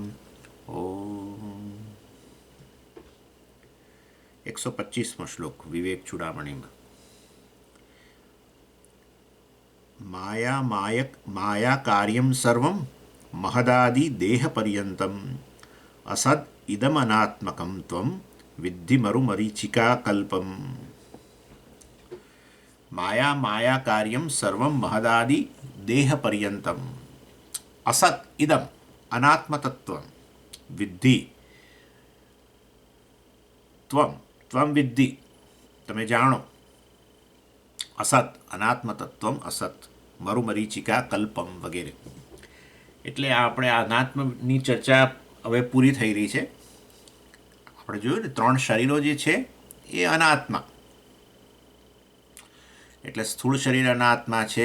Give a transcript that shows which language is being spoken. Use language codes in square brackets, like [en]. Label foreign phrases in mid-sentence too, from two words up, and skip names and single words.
[sa] ओम [gu] 125મો શ્લોક વિવેક ચૂડામણિમાં [sa] माया कार्यं सर्वं महदादि देहपर्यन्तम् असद् इदमनात्मकं त्वं विद्धि मरुमरीचिका कल्पम्। माया कार्यं सर्वं महदादि देहपर्यन्तम् असत् इदम् अनात्मतत्त्वं विद्धि त्वं विद्धि [gu] તમે જાણો [sa] અસત અનાત્મતત્વમ અસત મરુમરીચિકા કલ્પમ વગેરે. [gu] એટલે આપણે અનાત્મની ચર્ચા હવે પૂરી થઈ રહી છે. આપણે જોયું ને 3 શરીરો જે છે એ અનાત્મા, એટલે સ્થૂળ શરીર અનાત્મા છે.